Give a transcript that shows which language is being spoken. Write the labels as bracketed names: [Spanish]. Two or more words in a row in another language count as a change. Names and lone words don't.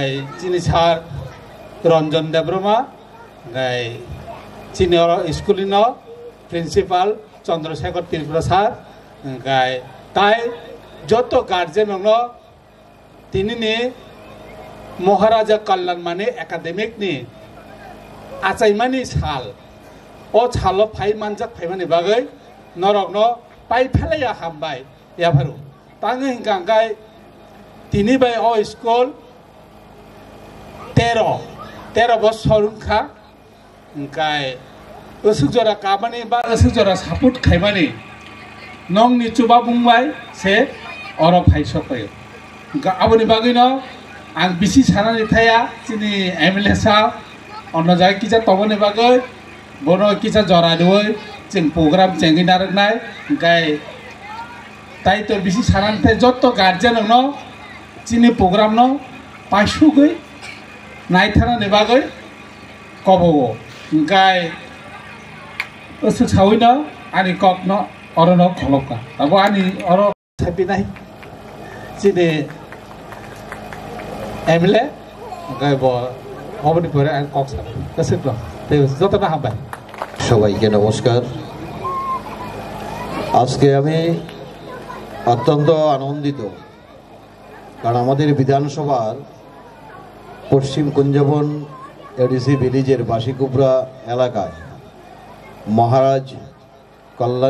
[Kok Borok] সিনি সার রঞ্জন দেবরমা গাই সিনি স্কুলিন প্রিন্সিপাল চন্দ্রশেখর ত্রিপুরা স্যার গাই তাই যত গার্জেন তিনি মহারাজা কল্যাণ মানে একাডেমিক নি আচাইমানি সাল ও সাল ফাই মানজাক ফাইমানি বাগৈ নরক ন পাই ফেলাইয়া হামবাই ইয়াভারু তাঙে হিংকাঙ্গাই তিনি বাই ও স্কুল 13 বছর খা হিংকাই অসুক জরা কামানি বা অসুক জরা সাপোর্ট খাইমানি নং নিচুবা বুংবাই সে অরব হাইসকায় আবনি বাগৈনো आं बिसि सानानै थाया जोंनि एमएलए साहब अन्न जाय किजा तबनि बागै बनो किजा जरा दुय जों प्रग्राम चेंगि नारनाय गाय ताई तो बिसि सानानै थाय जत्त गार्जियन न जोंनि प्रग्राम न पाइसुगै नायथारनानै बागै कबगो गाय असु सावैनो आनि ककनो अरनो खलका अब आनि अर सापिनाय जोंनि एमएलए गाय ब हबनि परे आं कक साब गोसोखौ ते जतना हाबाय [Bangla] সবাইকে নমস্কার। আজকে আমি অত্যন্ত আনন্দিত, কারণ আমাদের বিধানসভার পশ্চিম কুঞ্জবন এডিসি ভিলেজের বাসিকুবরা এলাকায় মহারাজ কল্যাণ